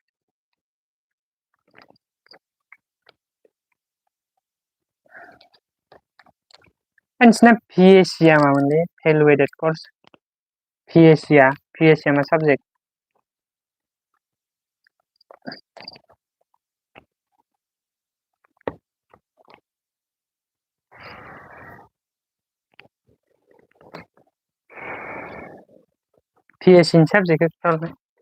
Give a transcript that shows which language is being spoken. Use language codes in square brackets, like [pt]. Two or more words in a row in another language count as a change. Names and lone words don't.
[brx] नोंसिना PSC आ मामोनलै [en] evaluated course [brx] PSC आ मा subject PSC नि subject खौ